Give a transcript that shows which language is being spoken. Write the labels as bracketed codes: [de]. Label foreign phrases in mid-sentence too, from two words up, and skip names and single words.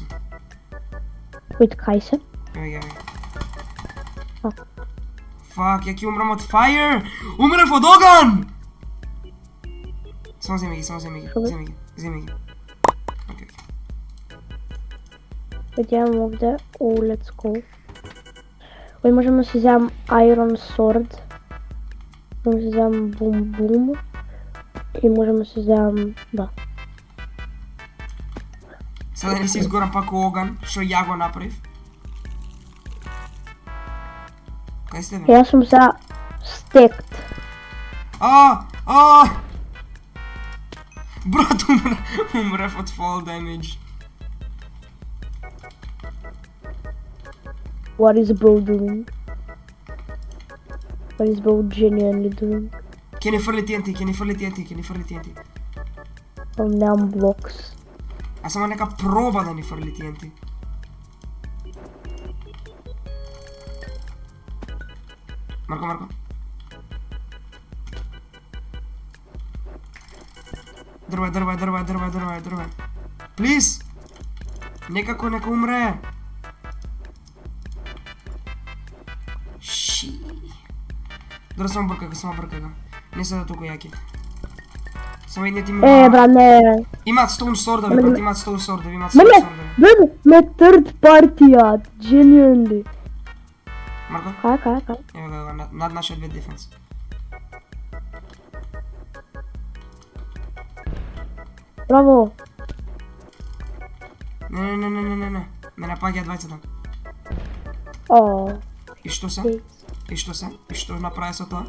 [mk] Wait, кај се? Еве. А. Фак, ја ќе умрам од fire! Умрев од оган! Само земи ги. Океј. Wait, ја имам овде. [en] Let's go. [mk] Ој можам да си земам [en] Iron Sword. [mk] Можам да си земам Boom. И можам да си земам... Да. Сега да не се изгорам пак во оган, што ја го направив. Кај сте бе? Јас сум за стект. Брат, умрев од [en] fall damage. What is bro doing? What is bro genuinely doing? [mk] Ќе ни фрли TNT. Немам blocks. А само нека проба да ни фрли TNT. Марко. Дрва. Плиз! Некако нека умре. Ши. Дра само бркај го. Не се да толку јаки. Само едниот им Брат, не. Имаат [en] stone sword-ови, [mk] брат, имаат [en] stone sword-ови. [mk] Ме [en] third party-ат, genuinely. [mk] Марко? Кај? Ево го, над нашиот [en] bed defense. [mk] Браво. Не. Ме напаѓа двајцата. И што се? И што направи со тоа?